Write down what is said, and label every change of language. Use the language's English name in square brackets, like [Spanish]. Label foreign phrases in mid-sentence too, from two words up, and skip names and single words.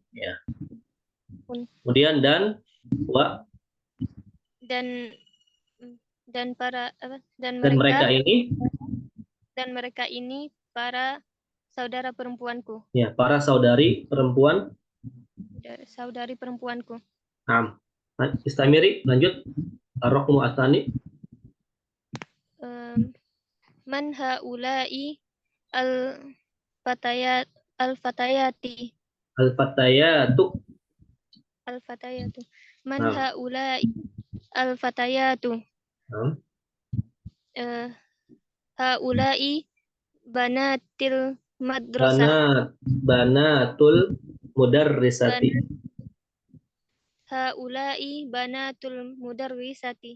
[Indonesian] Ya. Kemudian dan wa. Dan dan para apa, Dan mereka ini, dan mereka ini para saudara perempuanku, ya, para saudari perempuan. saudari perempuanku. Nah, istamiri, lanjut. [Arabic] الرقم الثاني. من هؤلاء الفتيات Al-Fatayatu. الفتيات. من [Indonesian] Nah, [Arabic] هؤلاء الفتيات. [Indonesian] nah. [Arabic] هؤلاء بنات المدرسة. بنات المدرسات. هؤلاء بنات المدرسات.